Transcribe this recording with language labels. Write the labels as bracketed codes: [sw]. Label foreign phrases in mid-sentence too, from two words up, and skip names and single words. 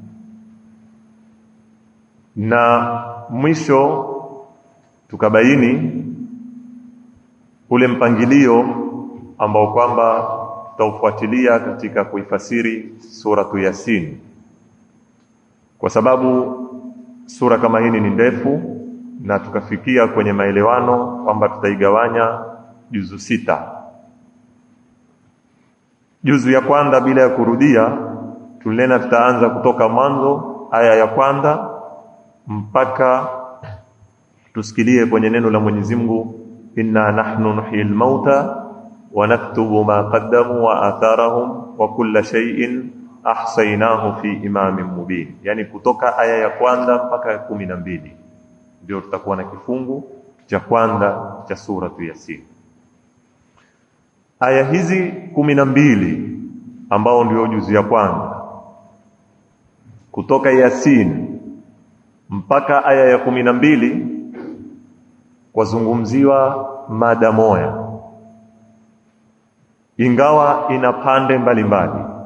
[sw] na mwisho tukabaini ule mpangilio ambao kwamba tutaufuatilia katika kuifasiri suratu Yasin, kwa sababu sura kama hini ni ndefu, na tukafikia kwenye maelewano kwamba tutaigawanya juzu 6. Juzu ya kwanza bila ya kurudia tulena tutaanza kutoka mwanzo aya ya kwanza mpaka tusikilie kwenye neno la Mwenyezi Mungu: [ar] إنا نحن نحيي الموتى ونكتب ما قدموا وآثارهم وكل شيء أحصيناه في إمام مبين. [sw] Yani kutoka aya ya kwanza mpaka 12 ndio tutakuwa na kifungu cha kwanza cha suratu Yasin. Aya hizi 12 ambao ndio juzu ya kwanza kutoka Yasin mpaka aya ya 12 kwazungumziwa mada moja, ingawa ina pande mbalimbali.